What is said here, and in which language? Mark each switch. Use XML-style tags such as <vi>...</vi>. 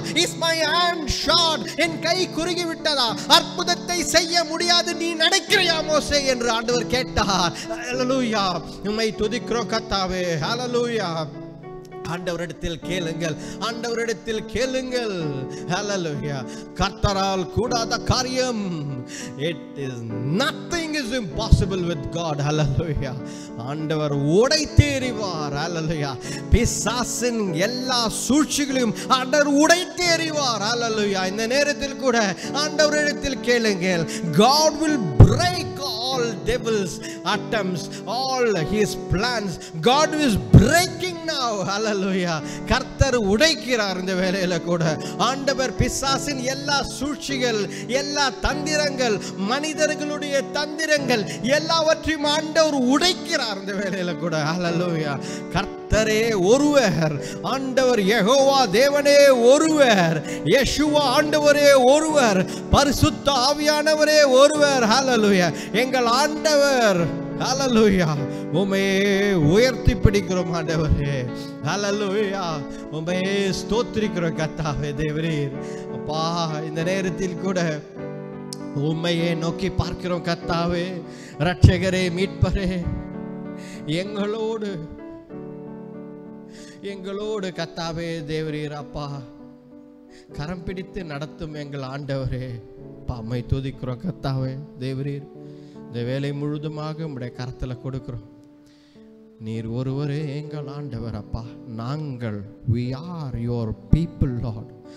<en>Is my hand short?</en> <ta>என் கை குறுகி விட்டதா? அற்புதத்தை செய்ய முடியாது, நீ நடக்கிறியா மோசே என்று ஆண்டவர் கேட்டார். ஹல்லேலூயா. உம்மை துதிக்கிறோம் கர்த்தாவே. ஹல்லேலூயா. ஆண்டவரிடத்தில் கேளுங்கள், ஆண்டவரிடத்தில் கேளுங்கள். ஹல்லேலூயா. கர்த்தரால் கூடாத காரியம்,</ta> <en>it is nothing is impossible with God.</en> <ta>ஹல்லேலூயா. ஆண்டவர் உடைத்து எறிவார். ஹல்லேலூயா. பிசாசின் எல்லா சூழ்ச்சிகளையும் ஆண்டவர் உடைத்து எறிவார். ஹல்லேலூயா. இந்த நேரத்தில் கூட ஆண்டவரிடத்தில் கேளுங்கள்.</ta> <en>God will break all devils attempts, all his plans. God is breaking now. Hallelujah.</en> <ta>கர்த்தர் உடைக்கிறார் இந்த வேளையில கூட. ஆண்டவர் பிசாசின் எல்லா சூழ்ச்சிகள், எல்லா தந்திரங்கள், மனிதர்களுடைய தந்திரங்கள் எல்லாவற்றையும் ஆண்டவர் உடைக்கிறார் இந்த வேளையில கூட. ஹல்லேலூயா. கர்த்தரே ஒருவர், ஆண்டவர் யெகோவா தேவனே ஒருவர், யெஷுவா ஆண்டவரே ஒருவர், பரிசுத்த ஆவியானவரே ஒருவர். ஹல்லேலூயா. எங்கள் ஆண்டவர். ஹல்லேலூயா. உம்மை உயர்த்தி பிடிக்கிறோம் ஆண்டவரே. ஹல்லேலூயா. உம்மை ஸ்தோத்திரிக்கிறோம் கர்த்தாவே தேவரீர். அப்பா இந்த நேரத்தில் கூட உம்மையே நோக்கி பார்க்கிறோம் கர்த்தாவே. இரட்சகரே, மீட்பரே, எங்களோடு கர்த்தாவே தேவரீர் அப்பா கரம் பிடித்து நடத்தும் எங்கள் ஆண்டவரே. உம்மை துதிக்கிறோம் கர்த்தாவே தேவரீர். இந்த வேலை முழுதுமாக உம்முடைய கரத்தில் கொடுக்கிறோம். நீர் ஒருவரே எங்கள் ஆண்டவர் அப்பா. நாங்கள்</ta> <en>we are your people Lord.</en>